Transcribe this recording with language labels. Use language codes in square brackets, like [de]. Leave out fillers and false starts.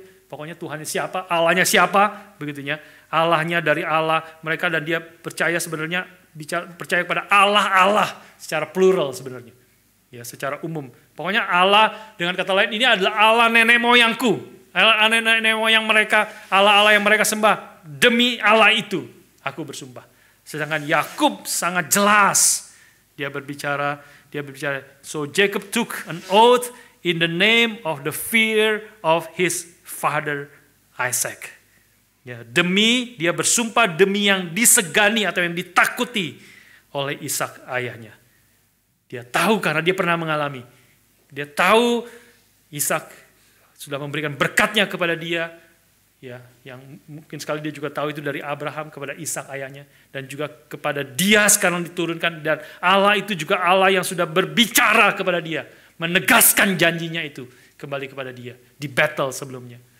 [id] Pokoknya Tuhannya siapa, Allahnya siapa, begitunya. Allahnya dari Allah mereka, dan dia percaya sebenarnya percaya kepada Allah secara plural sebenarnya. Ya, secara umum. Pokoknya Allah, dengan kata lain, ini adalah Allah nenek moyangku. Allah nenek moyang mereka, Allah yang mereka sembah. Demi Allah itu aku bersumpah. Sedangkan Yakub sangat jelas. Dia berbicara, [en] so Jacob took an oath in the name of the fear of his father Isaac. [id] Ya, dia bersumpah demi yang disegani atau yang ditakuti oleh Ishak ayahnya. Dia tahu karena dia pernah mengalami. Dia tahu Ishak sudah memberikan berkatnya kepada dia. Ya, yang mungkin sekali dia juga tahu itu dari Abraham kepada Ishak ayahnya, dan juga kepada dia sekarang diturunkan, dan Allah itu juga Allah yang sudah berbicara kepada dia, menegaskan janjinya itu kembali kepada dia di battle sebelumnya.